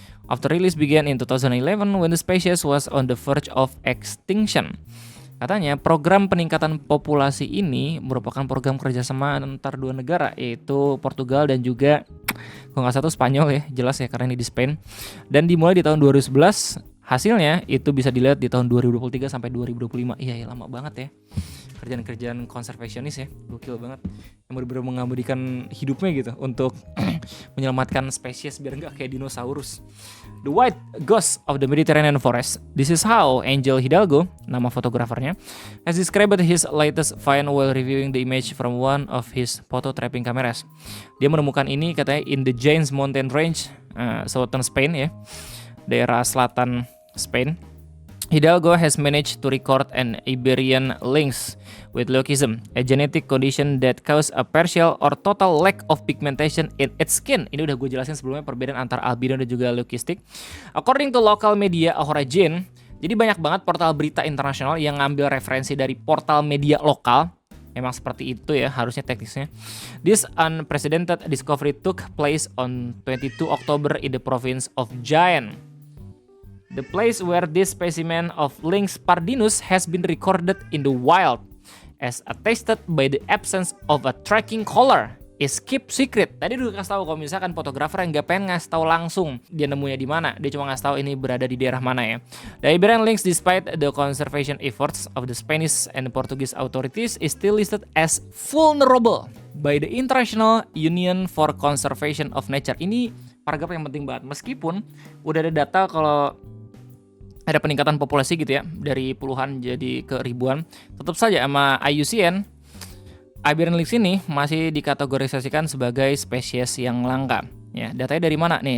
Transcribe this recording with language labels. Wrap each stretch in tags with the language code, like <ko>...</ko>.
<en>After release began in 2011 when the species was on the verge of extinction.</en> <id>Katanya program peningkatan populasi ini merupakan program kerjasama antar dua negara, yaitu Portugal dan juga kalau nggak salah Spanyol ya, jelas ya karena ini di Spain. Dan dimulai di tahun 2011, hasilnya itu bisa dilihat di tahun 2023 sampai 2025. Iya, lama banget ya. Kerjaan-kerjaan konservasionis ya, gokil banget. Yang benar-benar mengabadikan hidupnya gitu untuk menyelamatkan spesies biar nggak kayak dinosaurus.</id> <en>The White Ghost of the Mediterranean Forest. This is how Angel Hidalgo,</en> <id>nama fotografernya,</id> <en>has described his latest find while reviewing the image from one of his photo trapping cameras.</en> <id>Dia menemukan ini katanya</id> <en>in the Janes Mountain Range, southern Spain</en> <id>ya, daerah selatan Spain.</id> <en>Hidalgo has managed to record an Iberian lynx with leucism, a genetic condition that causes a partial or total lack of pigmentation in its skin.</en> <id>Ini udah gue jelasin sebelumnya perbedaan antara albino dan juga leukistic.</id> <en>According to local media Origin,</en> <id>jadi banyak banget portal berita internasional yang ngambil referensi dari portal media lokal. Emang seperti itu ya harusnya teknisnya.</id> <en>This unprecedented discovery took place on 22 October in the province of Jaén, the place where this specimen of Lynx pardinus has been recorded in the wild, as attested by the absence of a tracking collar, is kept secret.</en> <id>Tadi udah kasih tahu kalau misalkan fotografer yang nggak pengen ngasih tahu langsung dia nemunya di mana, dia cuma ngasih tahu ini berada di daerah mana ya.</id> <en>The Iberian Lynx, despite the conservation efforts of the Spanish and Portuguese authorities, is still listed as vulnerable by the International Union for Conservation of Nature.</en> <id>Ini paragraf yang penting banget. Meskipun udah ada data kalau ada peningkatan populasi gitu ya, dari puluhan jadi ke ribuan, tetap saja sama IUCN Iberian Lynx ini masih dikategorisasikan sebagai spesies yang langka. Ya, datanya dari mana nih?</id>